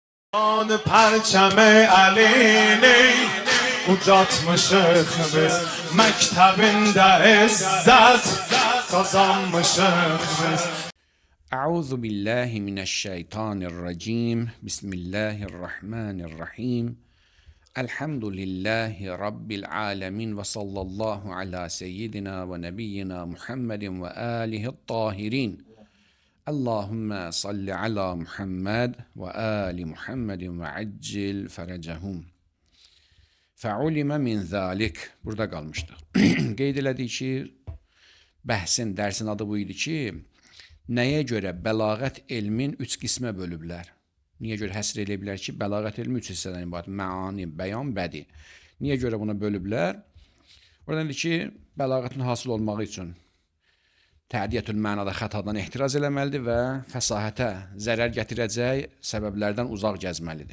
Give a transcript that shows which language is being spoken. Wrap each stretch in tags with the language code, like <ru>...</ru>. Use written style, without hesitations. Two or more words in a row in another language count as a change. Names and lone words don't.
<fa>آن پرچم علی</fa> <az>ucatmışıq biz məktəbində izzət qazanmışıq biz.</az> <ar>أعوذ بالله من الشيطان الرجيم. بسم الله الرحمن الرحيم. الحمد لله رب العالمين وصلى الله على سيدنا ونبينا محمد وآله الطاهرين. اللهم صل على محمد وآل محمد وعجل فرجهم. فعلم من ذلك.</ar> <tr>Burada kalmıştık.</tr> <az>Qeyd elədik ki, bəhsin, dərsin adı bu idi ki, nəyə görə bəlağət elmin 3 qismə bölüblər? Niyə görə həsr eləyə bilər ki, bəlağət elmi 3 hissədən ibarət? Məani, bəyan, bədi. Niyə görə buna bölüblər? Oradan deyir ki, bəlağətin hasıl olmağı üçün tədiyyətül mənada xətadan ehtiraz eləməlidir və fəsahətə zərər gətirəcək səbəblərdən uzaq gəzməlidir.</az>